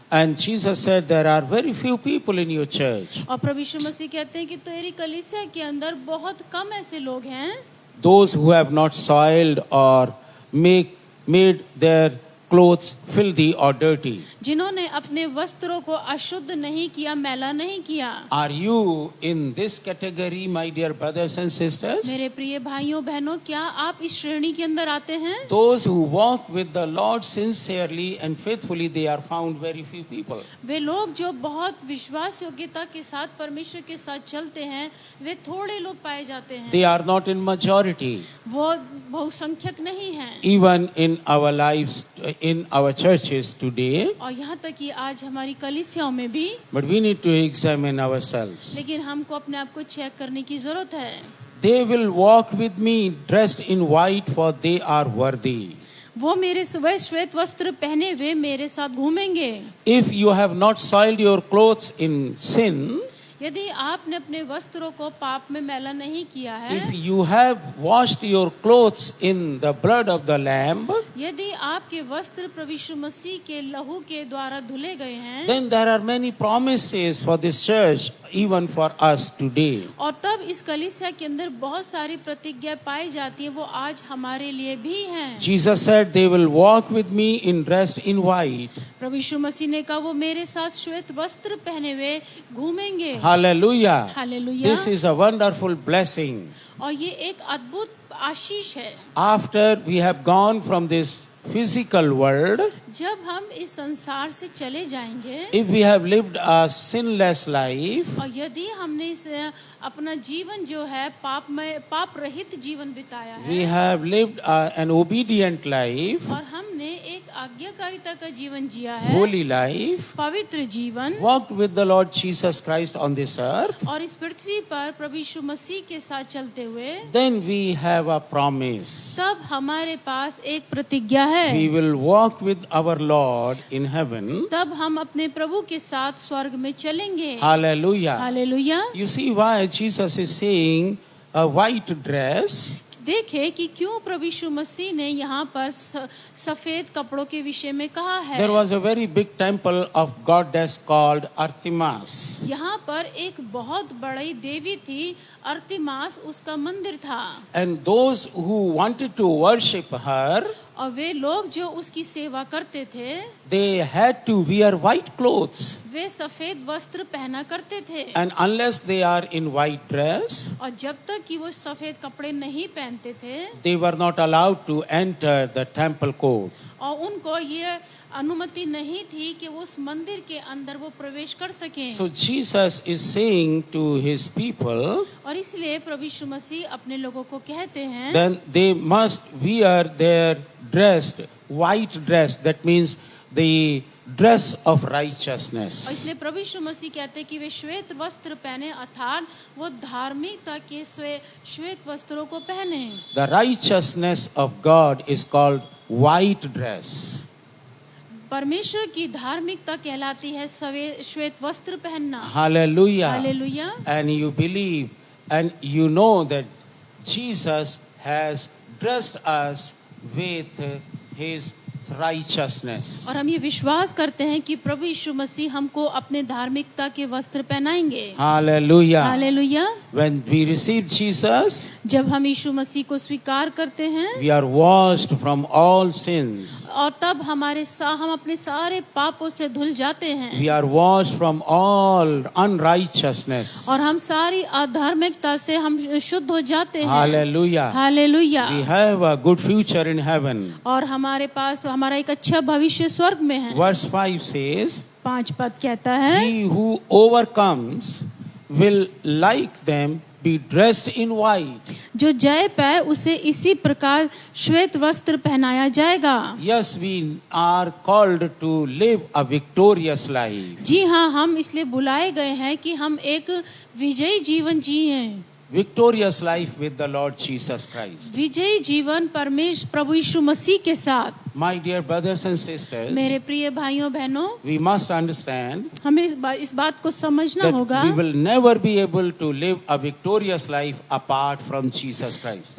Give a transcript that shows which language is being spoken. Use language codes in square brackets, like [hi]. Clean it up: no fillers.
[en] And Jesus said, there are very few people in your church. [hi] और प्रभु यीशु मसीह कहते हैं कि तेरी कलीसिया के अंदर बहुत कम ऐसे लोग हैं, [en] Those who have not soiled or made their clothes filthy or dirty. [hi] जिन्होंने अपने वस्त्रों को अशुद्ध नहीं किया, मैला नहीं किया। [en] Are you in this category, my dear brothers and sisters? [hi] मेरे प्रिय भाइयों बहनों, क्या आप इस श्रेणी के अंदर आते हैं? [en] Those who walk with the Lord sincerely and faithfully, they are found very few people. [hi] वे लोग जो बहुत विश्वास योग्यता के साथ परमेश्वर के साथ चलते हैं, वे थोड़े लोग पाए जाते हैं। [en] They are not in majority. [hi] वो बहुसंख्यक नहीं हैं। [en] Even in our lives, in our churches today, [hi] और यहाँ तक कि आज हमारी कलीसियाओं में भी, [en] but we need to examine ourselves. [hi] लेकिन हमको अपने आप को चेक करने की जरूरत है। [en] They will walk with me dressed in white, for they are worthy. [hi] वो मेरे वह श्वेत वस्त्र पहने हुए मेरे साथ घूमेंगे। [en] If you have not soiled your clothes in sin, [hi] यदि आपने अपने वस्त्रों को पाप में मैला नहीं किया है, [en] if you have washed your clothes in the blood of the Lamb, [hi] यदि आपके वस्त्र प्रभु यीशु मसीह के लहू के द्वारा धुले गए हैं, [en] then there are many promises for this church, even for us today. [hi] और तब इस कलीसिया के अंदर बहुत सारी प्रतिज्ञा पाई जाती है, वो आज हमारे लिए भी हैं। [en] Jesus said, they will walk with me in dressed in white. [hi] प्रभु यीशु मसीह ने कहा वो मेरे साथ श्वेत वस्त्र पहने हुए घूमेंगे। [en] Hallelujah. [hi] Hallelujah. [en] This is a wonderful blessing. [hi] और ये एक अद्भुत आशीष है। [en] After we have gone from this physical world, [hi] जब हम इस संसार से चले जाएंगे, [en] if we have lived a sinless life, [hi] और यदि हमने इस अपना जीवन जो है पाप रहित जीवन बिताया [en] we [hi] है, [en] have lived an obedient life, [hi] और हमने एक आज्ञाकारिता का जीवन जिया है, [en] holy life, [hi] पवित्र जीवन, [en] walked with the Lord Jesus Christ on this earth, [hi] और इस पृथ्वी पर प्रभु यीशु मसीह के साथ चलते हुए, [en] then we have a promise. [hi] तब हमारे पास एक प्रतिज्ञा है। [en] We will walk with our Lord in heaven. [hi] तब हम अपने प्रभु के साथ स्वर्ग में चलेंगे। [en] Hallelujah. [hi] Hallelujah. [en] You see why Jesus is saying a white dress? [hi] देखे कि क्यों प्रभु यीशु मसीह ने यहाँ पर सफेद कपड़ों के विषय में कहा है। [en] There was a very big temple of goddess called Artemis. [hi] यहाँ पर एक बहुत बड़ी देवी थी, अर्तिमास उसका मंदिर था। [en] And those who wanted to worship her, [hi] और वे लोग जो उसकी सेवा करते थे [en] they had to wear white clothes. [hi] वे सफेद वस्त्र पहना करते थे, [en] And unless they are in white dress, [hi] और जब तक कि वो सफेद कपड़े नहीं पहनते थे [en] they were not allowed to enter the temple court. [hi] और उनको ये अनुमति नहीं थी कि वो उस मंदिर के अंदर वो प्रवेश कर सकें। [en] So Jesus is saying to his people, [hi] और इसलिए प्रभु यीशु मसीह अपने लोगों को कहते हैं [en] then they must wear their dressed white dress. That means the dress of [hi] और [en] righteousness. [hi] इसलिए प्रभु यीशु मसीह कहते हैं कि वे श्वेत वस्त्र पहने, अर्थात वो धार्मिकता के श्वेत वस्त्रों को पहने। [en] The righteousness of God is called white dress. [hi] परमेश्वर की धार्मिकता कहलाती है श्वेत वस्त्र पहनना। [en] Hallelujah. [hi] Hallelujah. [en] And you believe and you know that Jesus has dressed us with his righteousness. [hi] और हम ये विश्वास करते हैं कि प्रभु यीशु मसीह हमको अपने धार्मिकता के वस्त्र पहनाएंगे। [en] Hallelujah. [hi] Hallelujah. [en] When we receive Jesus, [hi] जब हम यीशु मसीह को स्वीकार करते हैं [en] we are washed from all sins. [hi] और तब हम अपने सारे पापों से धुल जाते हैं [en] We are washed from all unrighteousness. [hi] और हम सारी अधार्मिकता से हम शुद्ध हो जाते हैं। [en] Hallelujah. [hi] Hallelujah. [en] We have a good future in heaven. [hi] और हमारे पास हमारा एक अच्छा भविष्य स्वर्ग में है। [en] Verse 5 says, [hi] 5 पद कहता है, [en] he who overcomes will like them be dressed in white. [hi] जो जय पाए उसे इसी प्रकार श्वेत वस्त्र पहनाया जाएगा। [en] Yes, we are called to live a victorious life. [hi] जी हाँ, हम इसलिए बुलाए गए हैं कि हम एक विजयी जीवन जिए। [en] Victorious life with the Lord Jesus Christ. [hi] विजयी जीवन परमेश्वर प्रभु यीशु मसीह के साथ। [en] My dear brothers and sisters, [hi] मेरे प्रिय भाइयों बहनों, [en] we must understand [hi] हमें इस बात को समझना [en] that [hi] होगा [en] we will never be able to live a victorious life apart from Jesus Christ.